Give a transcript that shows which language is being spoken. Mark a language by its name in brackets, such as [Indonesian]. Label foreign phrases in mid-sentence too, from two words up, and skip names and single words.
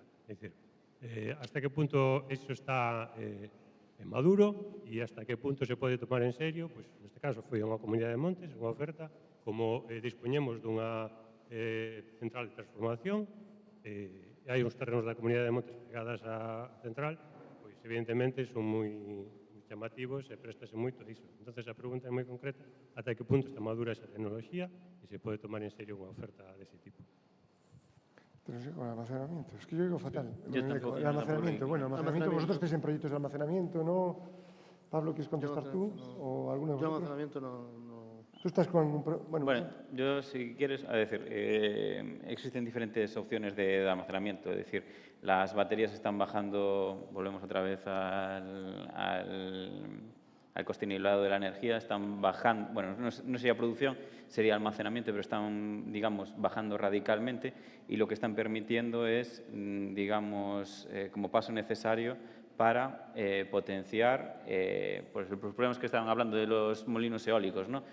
[Galician] É dicir, hasta que punto iso está maduro e hasta que punto se pode tomar en serio, pois neste caso foi unha comunidade de montes, unha oferta, como dispoñemos dunha central de transformación, hai uns terrenos da comunidade de montes pegadas á central, pois evidentemente son moi llamativos e préstase moito diso. Entonces a pregunta é moi concreta, ata que punto está madura esa tecnoloxía e se pode tomar en serio unha oferta dese tipo. [Spanish] Pero sí, con el almacenamiento. Es que yo digo fatal. Yo tampoco. El almacenamiento. Bueno, almacenamiento, vosotros estáis en proyectos de almacenamiento, ¿no? Pablo, ¿quieres contestar tú? ¿O alguno de vosotros? Yo almacenamiento no. Tú estás con un... Bueno, yo si quieres, a decir, existen diferentes opciones de almacenamiento, es decir, las baterías están bajando, volvemos otra vez al coste nivelado de la energía, están bajando, bueno, no sería producción, sería almacenamiento, pero están, digamos, bajando radicalmente y lo que están permitiendo es, digamos, como paso necesario para potenciar pues los problemas que estaban hablando de los molinos eólicos, ¿no?